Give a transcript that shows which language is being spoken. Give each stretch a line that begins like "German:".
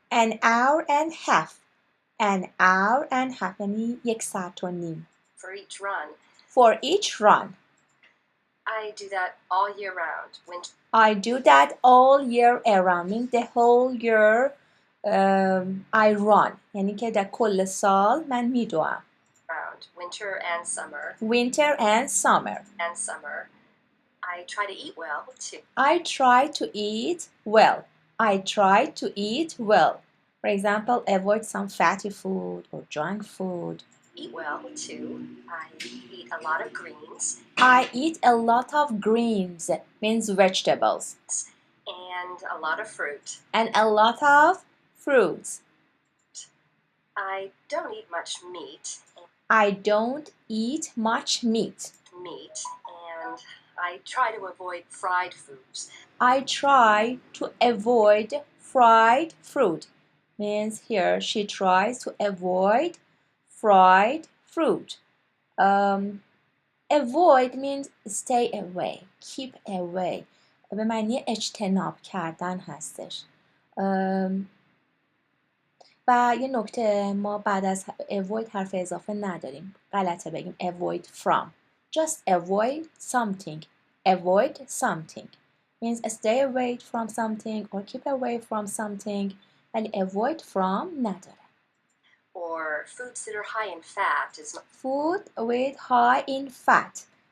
English: an hour and a half. An hour and a half
Persian: یعنی 1 ساعت و نیم.
English: For each run. For each run. I do that all year round. I do that all year around. means the whole year I run.
Persian: یعنی که در کل سال من میدوام.
English: Winter and summer. Winter and summer. And summer. I try to eat well too. I try to eat well. I try to eat well. For example, avoid some fatty food or junk food. Eat well too. I eat a lot of greens. I eat a lot of greens, means vegetables. And a lot of fruit. And a lot of fruits. I don't eat much meat. I don't eat much meat. And I try to avoid fried foods. I try to avoid fried fruit. Means here she tries to avoid fried fruit. Avoid means stay away, keep away.
Persian: به معنی اجتناب کردن هستش. و یه نکته ما بعد از avoid حرف اضافه نداریم. غلطه بگیم
English: avoid from. Just avoid something. Avoid something means stay away from something or keep away from something.
Persian: ولی
English: avoid from
Persian: نداره.
English: Or foods that are high in fat is food with high in fat.